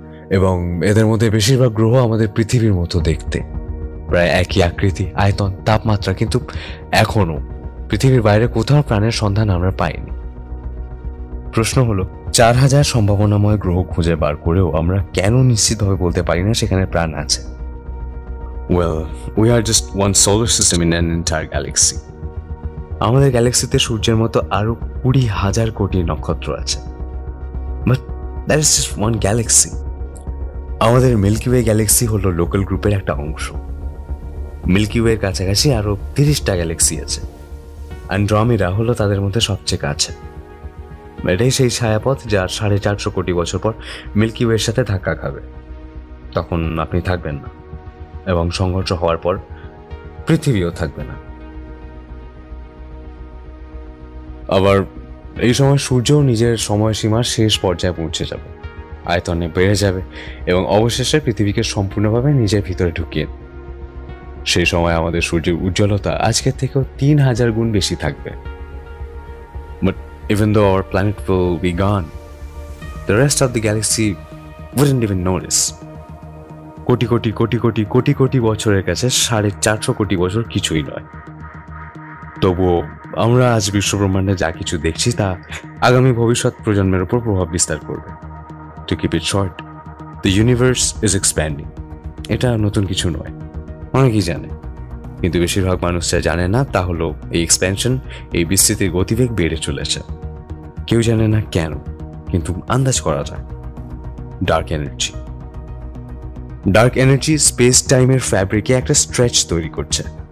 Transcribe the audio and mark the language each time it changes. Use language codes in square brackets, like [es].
[bn] এবং এদের মধ্যে বেশিরভাগ গ্রহ আমাদের পৃথিবীর মতো দেখতে, প্রায় একই আকৃতি, আয়তন, তাপমাত্রা, কিন্তু এখনো পৃথিবীর বাইরে কোথাও প্রাণের সন্ধান আমরা পাইনি। প্রশ্ন হলো, 4000 সম্ভাবনাময় গ্রহ খুঁজে বার করেও আমরা কেন নিশ্চিতভাবে বলতে পারি না সেখানে প্রাণ আছে? [en] Well, we are just one solar system in an entire galaxy. [bn] আমাদের গ্যালাক্সিতে সূর্যের মতো আরো 20,000 কোটি নক্ষত্র আছে, [en] But that is just one galaxy. [bn] আমাদের মিল্কি ওয়ে গ্যালাক্সি হলো লোকাল গ্রুপের একটা অংশ। মিল্কি ওয়ের কাছাকাছি আরো 30টা গ্যালাক্সি আছে। অ্যান্ড্রোমেডা হলো তাদের মধ্যে সবচেয়ে কাছে। এটাই সেই ছায়াপথ যা 450 কোটি বছর পর মিল্কি ওয়ের সাথে ধাক্কা খাবে। তখন আপনি থাকবেন না, এবং সংঘর্ষ হওয়ার পর পৃথিবীও থাকবে না। আবার এই সময় সূর্যও নিজের সময়সীমার শেষ পর্যায়ে পৌঁছে যাবে, আয়তনে বেড়ে যাবে এবং অবশেষে পৃথিবীকে সম্পূর্ণভাবে নিজের ভিতরে ঢুকিয়ে। সেই সময় আমাদের সূর্যের উজ্জ্বলতা আজকের থেকেও 3000 গুণ বেশি থাকবে। But [en] even though our planet will be gone, the rest of the galaxy wouldn't even notice. [bn] Crore crore crore crore crore crore বছরের কাছে 450 কোটি বছর কিছুই নয়। তবুও আমরা আজ বিশ্বব্রহ্মাণ্ডে যা কিছু দেখছি তা আগামী ভবিষ্যৎ প্রজন্মের উপর প্রভাব বিস্তার করবে। [en] To keep it short, the universe is expanding. [bn] এটা নতুন কিছু নয়, অনেকেই জানে, কিন্তু বেশিরভাগ মানুষ যা জানে না তা হলো এই এক্সপ্যানশন, এই বিস্তৃতির গতিবেগ বেড়ে চলেছে। কেউ জানে না কেন, কিন্তু আন্দাজ করা যায়। Dark energy. Dark energy space টাইমের ফ্যাব্রিকে একটা স্ট্রেচ তৈরি করছে।